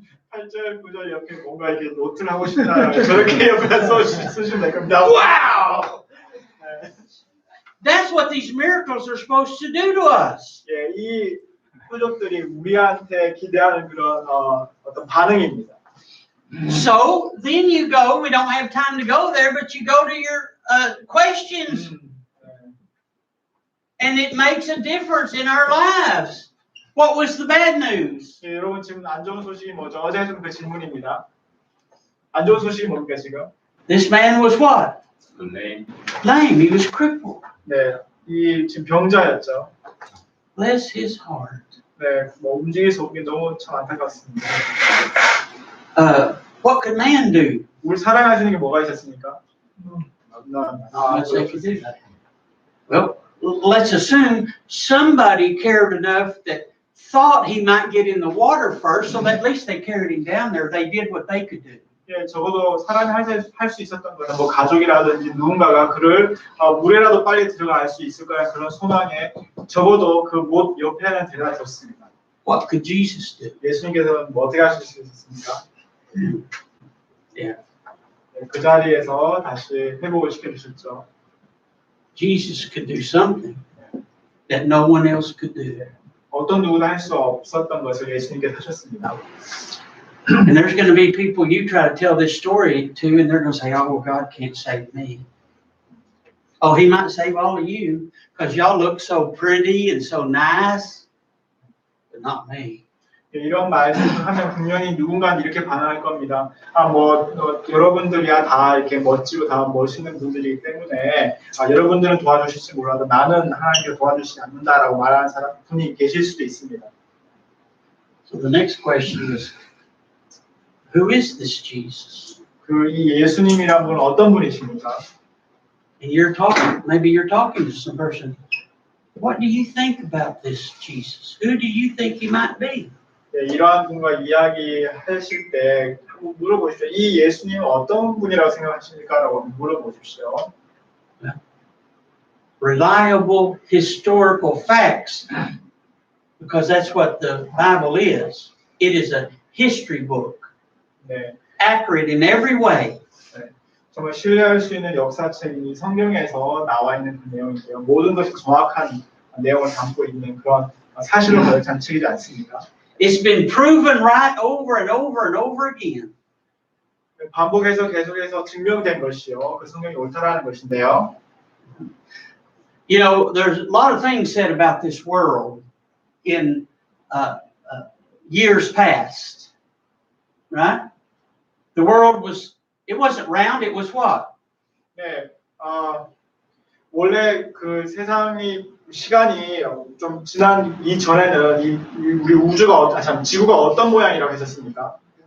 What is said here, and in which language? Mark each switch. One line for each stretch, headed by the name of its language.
Korean: 8절, 9절 옆에 뭔가 이렇게 노트를 하고 싶다. 저렇게 옆에 쓰시면 될 겁니다.
English: Wow! That's what these miracles are supposed to do to us.
Korean: 예, 이 표적들이 우리한테 기대하는 그런 어떤 반응입니다.
English: So then you go, we don't have time to go there, but you go to your questions. And it makes a difference in our lives. What was the bad news?
Korean: 예, 여러분 지금 안 좋은 소식이 뭐죠? 어제 했던 그 질문입니다. 안 좋은 소식이 뭡니까 지금?
English: This man was what? lame. Lame. He was crippled.
Korean: 네, 이 지금 병자였죠.
English: Bless his heart.
Korean: 네, 뭐 움직일 수 없게 너무 참 안타깝습니다.
English: What could man do?
Korean: 우리 사랑하시는 게 뭐가 있었습니까?
English: Unless they could do that. Well, let's assume somebody cared enough that thought he might get in the water first, so that at least they carried him down there. They did what they could do.
Korean: 예, 적어도 사람이 할 수 있었던 거는 뭐 가족이라든지 누군가가 그를 물에라도 빨리 들어갈 수 있을 거라는 그런 소망에 적어도 그 못 옆에는 데려다 줬습니다.
English: What could Jesus do?
Korean: 예수님께서는 뭐 어떻게 하실 수 있었습니까?
English: Yeah.
Korean: 네, 그 자리에서 다시 회복을 시켜주셨죠.
English: Jesus could do something that no one else could do.
Korean: 어떤 누구나 할 수 없었던 것을 예수님께서 하셨습니다.
English: And there's going to be people you try to tell this story to, and they're going to say, "Oh, well, God can't save me." Oh, He might save all of you because y'all look so pretty and so nice, but not me.
Korean: 이런 말씀을 하면 분명히 누군가는 이렇게 반응할 겁니다. 여러분들이야 다 이렇게 멋지고 다 멋있는 분들이기 때문에 여러분들은 도와주실지 몰라도 나는 하나님께 도와주시지 않는다라고 말하는 분이 계실 수도 있습니다.
English: So the next question is, who is this Jesus?
Korean: 이 예수님이란 분은 어떤 분이십니까?
English: And maybe you're talking to some person. What do you think about this Jesus? Who do you think He might be?
Korean: 네, 이러한 분과 이야기하실 때 한번 물어보십시오. 이 예수님은 어떤 분이라고 생각하십니까? 라고 물어보십시오.
English: Reliable historical facts, because that's what the Bible is. It is a history book,
Korean: 네,
English: accurate in every way.
Korean: 네, 정말 신뢰할 수 있는 역사책이 성경에서 나와 있는 그 내용인데요. 모든 것이 정확한 내용을 담고 있는 그런 사실로 가득 찬 책이지 않습니까?
English: It's been proven right over and over and over again.
Korean: 반복해서 계속해서 증명된 것이요. 그 성경이 옳다라는 것인데요.
English: You know, there's a lot of things said about this world in years past, right? The world wasn't round, it was what?
Korean: 네, 원래 그 시간이 좀 지난 이전에는 우리 지구가 어떤 모양이라고 했었습니까?